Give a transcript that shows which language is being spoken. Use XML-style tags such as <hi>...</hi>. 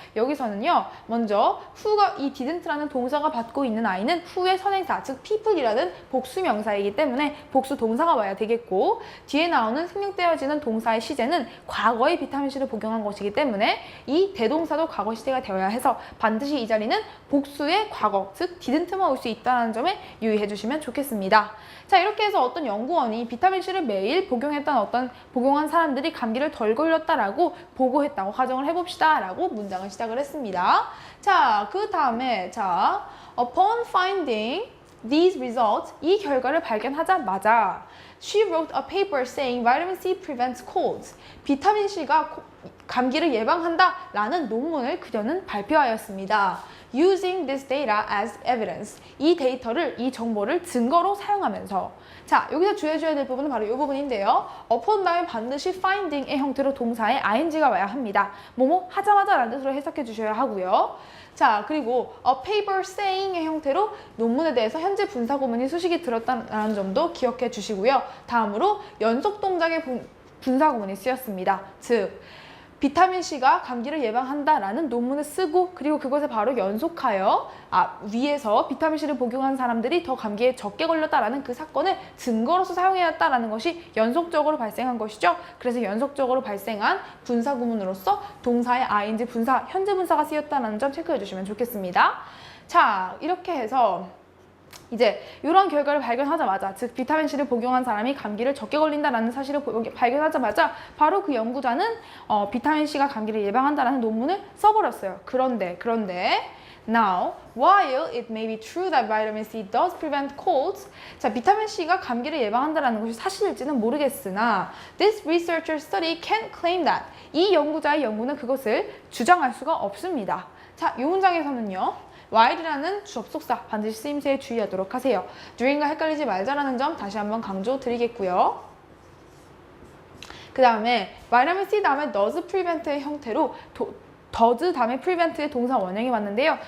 <ko>여기서는요, 먼저 who가 이 didn't라는 동사가 받고 있는 아이는 who의 선행사, 즉 people이라는 복수명사이기 때문에 복수 동사가 와야 되겠고, 뒤에 나오는 생략되어지는 동사의 시제는 과거의 비타민C를 복용한 것이기 때문에 이 대동사도 과거 시제가 되어야 해서 반드시 이 자리는 복수의 과거, 즉 didn't만 올 수 있다는 점에 유의해 주시면 좋겠습니다. 자, 이렇게 해서 어떤 연구원이 비타민C를 매일 복용한 사람들이 감기를 덜 걸렸다라고 보고했다고 가정을 해봅시다 라고 문장을 시작을 했습니다. 자, 그 다음에 자,</ko> <en>upon finding these results,</en> <ko>이 결과를 발견하자마자</ko> <en>she wrote a paper saying vitamin C prevents colds.</en> <ko>비타민 C가 감기를 예방한다 라는 논문을 그녀는 발표하였습니다.</ko> <en>Using this data as evidence.</en> <ko>이 정보를 증거로 사용하면서. 자, 여기서 주의해줘야 될 부분은 바로 이 부분인데요. upon 다음에 반드시 finding의 형태로 동사에 ing가 와야 합니다. 뭐뭐 하자마자 라는 뜻으로 해석해 주셔야 하고요. 자, 그리고 a paper saying의 형태로 논문에 대해서 현재 분사 구문이 수식이 들었다는 점도 기억해 주시고요. 다음으로 연속 동작의 분사 구문이 쓰였습니다. 즉, 비타민C가 감기를 예방한다라는 논문을 쓰고 그리고 그것에 바로 연속하여 위에서 비타민C를 복용한 사람들이 더 감기에 적게 걸렸다라는 그 사건을 증거로서 사용해왔다라는 것이 연속적으로 발생한 것이죠. 그래서 연속적으로 발생한 분사 구문으로서 동사의 ing 분사, 현재 분사가 쓰였다는 점 체크해 주시면 좋겠습니다. 자, 이렇게 해서 이제 이런 결과를 발견하자마자, 즉 비타민 C를 복용한 사람이 감기를 적게 걸린다라는 사실을 발견하자마자 바로 그 연구자는 비타민 C가 감기를 예방한다라는 논문을 써버렸어요. 그런데</ko> <en>Now, while it may be true that vitamin C does prevent colds,</en> <ko>자, 비타민 C가 감기를 예방한다는 것이 사실일지는 모르겠으나</ko> <en>this researcher study can't claim that.</en> <ko>이 연구자의 연구는 그것을 주장할 수가 없습니다. 자, 이 문장에서는요. while이라는 접속사 반드시 쓰임새에 주의하도록 하세요. during과 헷갈리지 말자라는 점 다시 한번 강조 드리겠고요. 그 다음에 vitamin C 다음에 does prevent의 형태로 does 다음에 prevent의 동사 원형이 왔는데요.</ko>